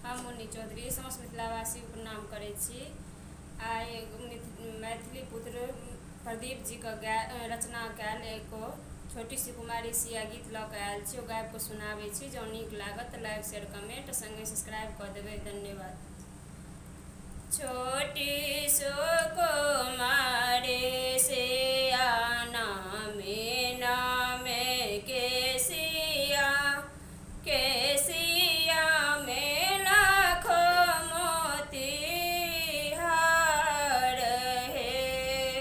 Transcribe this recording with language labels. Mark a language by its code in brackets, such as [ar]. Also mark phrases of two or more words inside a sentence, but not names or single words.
[mai] मोहनी चौधरी समस्त मिथिलावासी प्रणाम करै छी। आइ मैथिली पुत्र प्रदीप जी के रचना कयल एगो छोटी सी कुमारी सिया गीत लऽ कऽ आयल छी। ओ गाबि कऽ सुनाबै छी। जँ नीक लागत तऽ लाइक शेयर कमेंट संगे सब्सक्राइब कऽ देबै। धन्यवाद। छोटी सो कुमारी सिया नामे के सिया में लाखों मोती हार है।